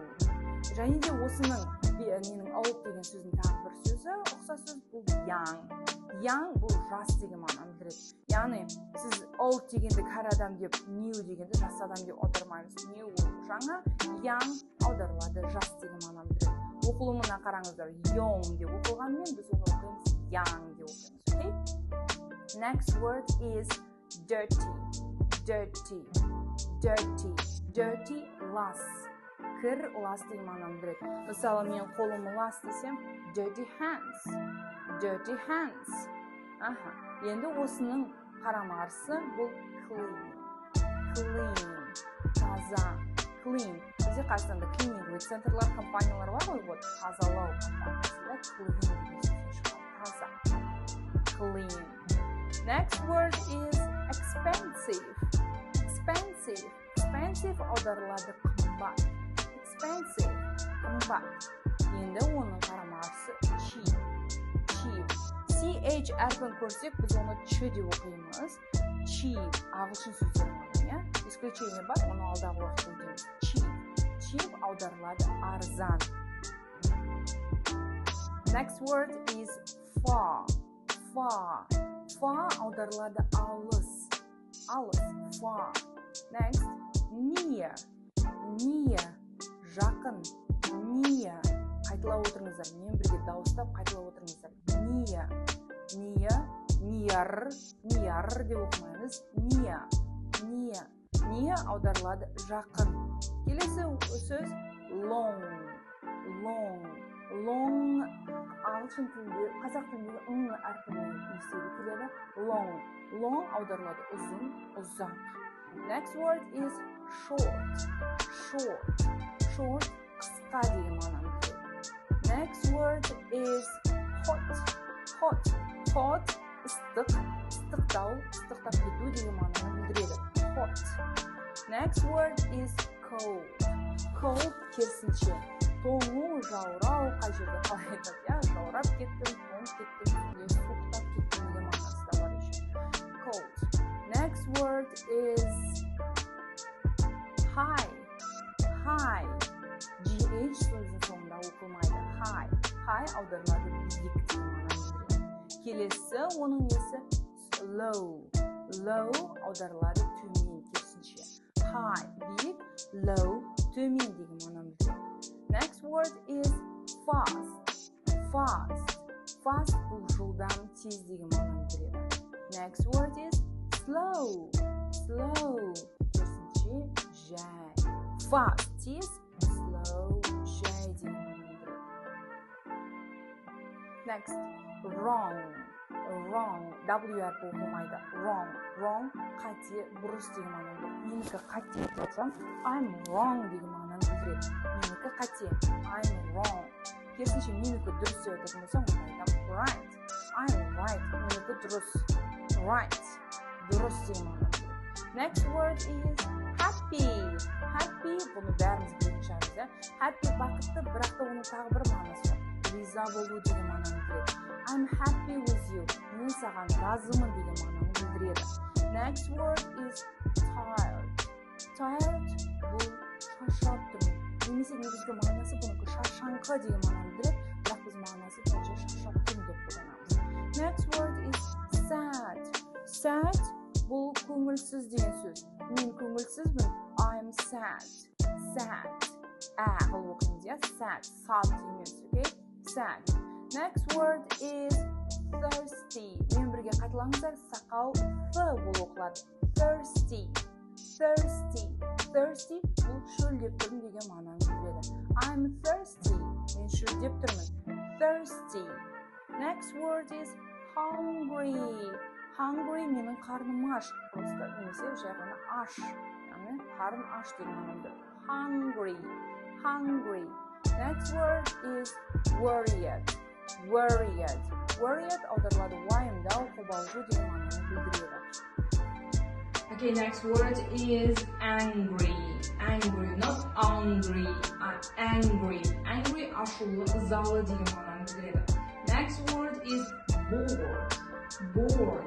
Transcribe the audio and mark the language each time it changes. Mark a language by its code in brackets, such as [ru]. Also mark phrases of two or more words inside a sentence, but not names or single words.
[kk] Және де осының old деген сөздің тағы бір сөзі, ұқсас сөз бұл young бұл жас деген мағынаны білдіреді. Яғни сіз old дегенді кәрі адам деп, new дегенді жас адам деп отырмаймыз. New жаңа, young аударылады жас деген мағынаны білдіреді. Оқылымына қараңыздар, young деп оқылғанмен біз оны оқимыз young деп оқимыз. [en] Next word is dirty. [kk] Dirty, лас. кір, лас деген мағынаны білдіреді. Мысалы, мен қолым лас десем, [en] dirty hands. Dirty hands. [kk] Енді осының қарама-қарсы бұл clean. Clean. Таза. Clean. Бізде Қазақстанда cleaning центрлар, компаниялар бар ғой, вот тазалау компаниясында clean. Таза. [en] Clean. Next word is expensive. [kk] Expensive. Expensive аударылады қымбат. Expensive. Қымбат. Енді оның қарама-қарсы cheap. Cheap. CH әрпін көрсек, біз оны ч деп оқимыз. Cheap. Ағылшын сөздері мағына. Исключение бар, оны алдағы уақытта өтеміз. Cheap. Cheap аударылады арзан. [en] Next word is far. [kk] Far. Far аударылады алыс. Алыс. [en] Far. Next, near. [kk] Near. Жақын. Near. Қайталап отырыңыздар. Мен бірге дауыстап қайталап отырыңыздар. Near. Near. Near. Near деп оқымаймыз. Near. Near. Near аударылады жақын. Келесі сөз long. Long. Long. Ағылшын тілінде, қазақ тілінде әрпімен естіледі келеді. Long. Long аударылады ұзын, ұзақ. [en] Next word is short. Short. [kk] Short қысқа деген мағынаны білдіреді. [en] Next word is hot. Hot. [kk] Hot ыстық, ыстықтау, ыстықтап кету деген мағынаны білдіреді. [en] Hot. Next word is cold. [kk] Cold керісінше. Тоңу, жаурау, қай жерде қалай айтады, жаурап кеттім, тоңып кеттім, суықтап кеттім деген мағынасы да бар еще. [en] Cold. Next word is high. [kk] High. GH сөздің соңында оқылмайды. High. High аударылады биік деген мағынаны білдіреді. Келесі оның несі low. Low аударылады төмен керісінше. High биік, low төмен деген мағынаны білдіреді. [en] Next word is fast. Fast. [kk] Fast бұл жылдам, тез деген мағынаны білдіреді. [en] Next word is slow. Slow. [kk] Керісінше жай. Fast, тез, slow, жай деген мағынаны білдіреді. [en] Next, wrong. [kk] Wrong. W әрпі оқылмайды. Wrong. Wrong қате, бұрыс деген мағынаны білдіреді. Менікі қате деп айтсам, [en] I'm wrong [kk] деген мағынаны білдіреді. Менікі қате. [en] I'm wrong. [kk] Керісінше менікі дұрыс деп айтатын болсам, онда айтам right. [en] I'm right. [kk] Менікі дұрыс. Right. Дұрыс деген мағынаны білдіреді. [en] Next word is happy. Happy [kk] бұны бәріміз білетін шығармыз. Happy бақытты, бірақ та оның тағы бір мағынасы бар. Риза болу деген мағынаны білдіреді. [en] I'm happy with you. [kk] Мен саған разымын деген мағынаны білдіреді. [en] Next word is tired. Tired [kk] бұл шаршап тұрмын. Немесе негізгі мағынасы бұнікі шаршаңқы деген мағынаны білдіреді, бірақ біз мағынасы бәлше шаршап тұрмын деп қолданамыз. [en] Next word is sad. Sad [kk] бұл көңілсіз деген сөз. Мен көңілсізбін. [en] I'm sad. Sad. [kk] Қылып оқимыз, [en] sad. Sad емес, okay? Sad. Next word is thirsty. [kk] Мен бірге қайталаңыздар, сақал Th болып оқылады. Thirsty. Thirsty. Thirsty бұл шөлдеп тұрмын деген мағынаны білдіреді. [en] I'm thirsty. [kk] Мен шөлдеп тұрмын. Thirsty. [en] Next word is hungry. Hungry [kk] менің қарным аш. Просто немесе жай ғана аш. Яғни қарым аш деген мағынаны білдіреді. [en] Hungry. Hungry. Next word is worried. [kk] Worried. Worried аударылады уайымдау, қобалжу деген мағынаны білдіреді. [en] Okay, next word is angry. Angry, not angry. Angry. [kk] Angry ашулы, ызалы деген мағынаны білдіреді. [en] Next word is bored. Bored.